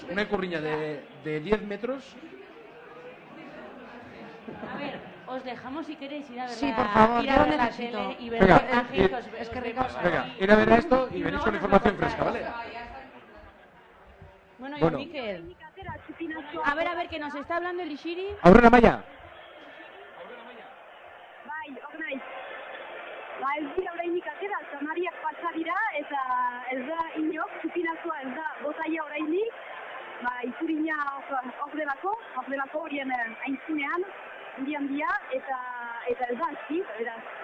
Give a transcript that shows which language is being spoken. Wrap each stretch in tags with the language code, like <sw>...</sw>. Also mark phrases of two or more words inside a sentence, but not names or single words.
<es>Una ikurriña de 10 metros. A ver, os dejamos si queréis ir a ver Sí, por favor, ir a yo ver la necesito. tele y ver Venga, el reportaje que os es que os rico. vemos Venga, ahí. ir a ver esto y Y venís luego con nos información lo fresca, contáis. ¿vale? Bueno, y Bueno. Mikel. A ver, que nos está hablando el Ishiri.</es> <eu>Aurrera Maia. Bai, hor naiz. Ba, ez dira orainik atera, Samariak pasa dira, eta ez da inok, txupinazoa ez da botaia orainik, ba, ikurina hor delako horien aintzinean, handi handia, eta ez da hasi, beraz.</eu>